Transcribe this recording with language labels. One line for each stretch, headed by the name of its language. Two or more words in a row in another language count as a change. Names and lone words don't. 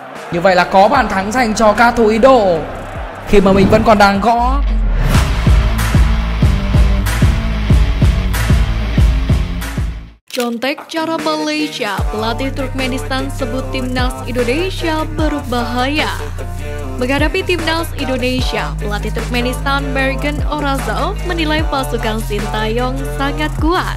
Vietnamese: Như vậy là có bàn thắng dành cho các thủ Indo khi mà mình vẫn còn đang gõ.
Indonesian: Contek cara Malaysia, pelatih Turkmenistan sebut timnas Indonesia berbahaya. Menghadapi timnas Indonesia, pelatih Turkmenistan Mergen Orazov menilai pasukan Sintayong sangat kuat.